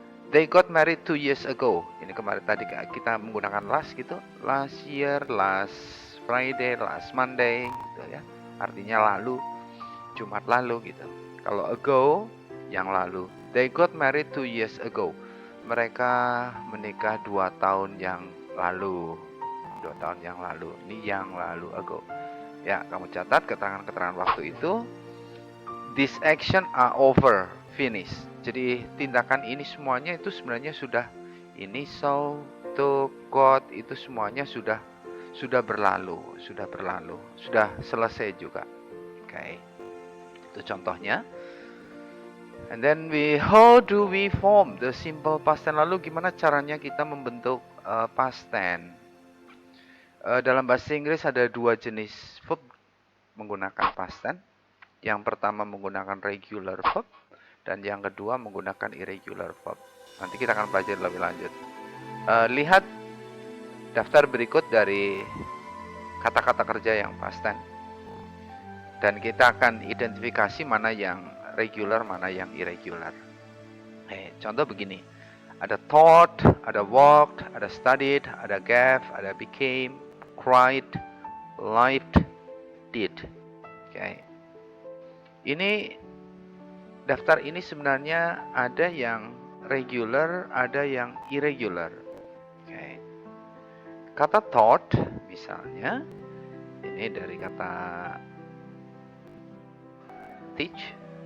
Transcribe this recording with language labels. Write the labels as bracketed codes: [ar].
[en] They got married 2 years ago. [id] Ini kemarin tadi kita menggunakan last gitu. [en] Last year, last Friday, last Monday [id] gitu ya. Artinya lalu, Jumat lalu gitu. Kalau ago, yang lalu. [en] They got married 2 years ago. [id] Mereka menikah 2 tahun yang lalu. 2 tahun yang lalu. Ini yang lalu, ago. Ya, kamu catat keterangan-keterangan waktu itu. [en] This action are over, finish. [id] Jadi tindakan ini semuanya itu sebenarnya sudah ini, so, to, got, itu semuanya sudah berlalu, sudah selesai juga. Oke. Itu contohnya. [en] And then how do we form the simple past tense? [id] Lalu gimana caranya kita membentuk past tense? Dalam bahasa Inggris ada 2 jenis verb menggunakan past tense. Yang pertama menggunakan regular verb dan yang kedua menggunakan irregular verb. Nanti kita akan pelajari lebih lanjut. Lihat daftar berikut dari kata-kata kerja yang past tense. Dan kita akan identifikasi mana yang regular, mana yang irregular. Contoh begini. Ada thought, ada walked, ada studied, ada gave, ada became, cried, lived, did. Oke. Ini daftar ini sebenarnya ada yang regular, ada yang irregular. Oke. Kata thought misalnya, ini dari kata teach,